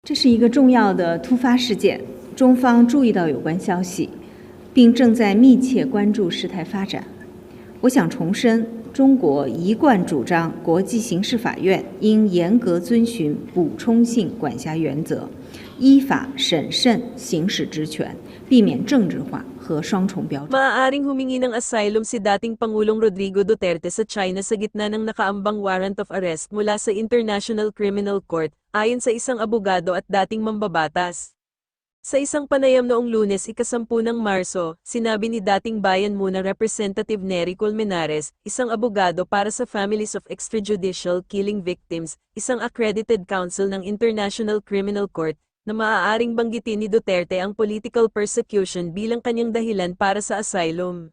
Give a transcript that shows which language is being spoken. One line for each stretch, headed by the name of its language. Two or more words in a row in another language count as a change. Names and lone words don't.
Chinese: 这是一个重要的突发事件，中方注意到有关消息，并正在密切关注事态发展。我想重申，中国一贯主张国际刑事法院应严格遵循补充性管辖原则，依法审慎行使职权，避免政治化和双重标准。
Filipino: Maaaring humingi ng asylum si dating Pangulong Rodrigo Duterte sa China sa gitna ng nakaambang
English: warrant of arrest
Filipino: mula sa International Criminal Court, ayon sa isang abogado at dating mambabatas. Sa isang panayam noong Lunes, 10 ng Marso, sinabi ni dating Bayan Muna Representative Nery Colmenares, isang abogado para sa Families of Extrajudicial Killing Victims, isang
English: accredited counsel
Filipino: ng International Criminal Court, na maaaring banggitin ni Duterte ang
English: political persecution
Filipino: bilang kanyang dahilan para sa asylum.